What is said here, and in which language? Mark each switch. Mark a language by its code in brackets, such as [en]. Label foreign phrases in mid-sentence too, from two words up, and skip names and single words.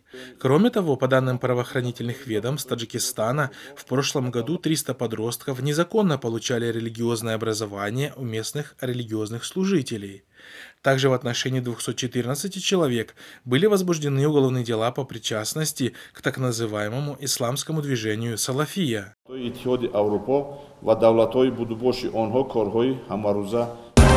[ru] Кроме того, по данным правоохранительных ведомств Таджикистана, в прошлом году 300 подростков незаконно получали религиозное образование у местных религиозных служителей. Также в отношении 214 человек были возбуждены уголовные дела по причастности к так называемому исламскому движению «Салафия». [tg] Иттиҳоди Аврупо ва давлатҳои будубоши онҳо корҳои ҳамарӯза